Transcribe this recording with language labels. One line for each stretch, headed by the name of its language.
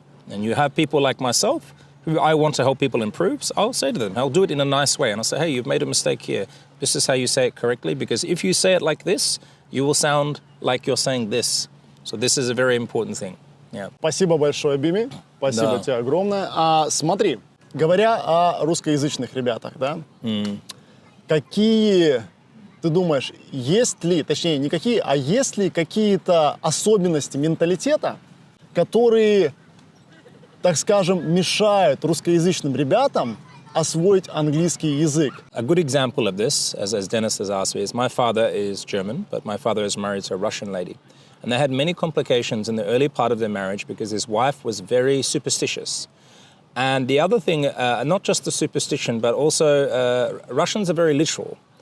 English: And you have people like myself, who I want to help people improve, so I'll say to them, I'll do it in a nice way, and I'll say, hey, you've made a mistake here. This is how you say it correctly, because if you say it like this, you will sound like you're saying this. So this is a very important thing. Yeah.
Russian: Спасибо большое, Бими. Спасибо тебе огромное. Смотри, говоря о русскоязычных ребятах, да, какие, ты думаешь, есть ли, точнее, не какие, а есть ли какие-то особенности менталитета, которые, так скажем, мешают русскоязычным ребятам освоить английский язык?
English: A good example of this, as Dennis has asked me, is my father is German, but my father is married to a Russian lady. And they had many complications in the early part of their marriage because his wife was very superstitious. And the other thing, not just the superstition, but also Russians are very literal.